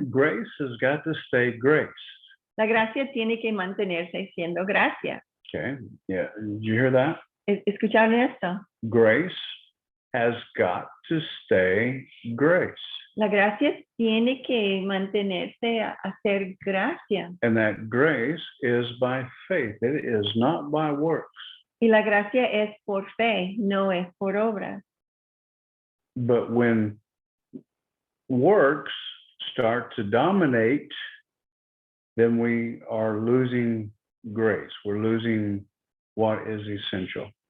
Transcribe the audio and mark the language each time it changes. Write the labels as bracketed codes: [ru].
[en] Grace has got to stay grace. [es] La gracia tiene que mantenerse siendo gracia. [en] Okay, yeah, did you hear that? [es] ¿Escucharon esto? [en] Grace has got to stay grace. [es] La gracia tiene que mantenerse a ser gracia. [en] And that grace is by faith. It is not by works. [es] Y la gracia es por fe, no es por obras. [en] But when works start to dominate, then we are losing grace. We're losing what is essential.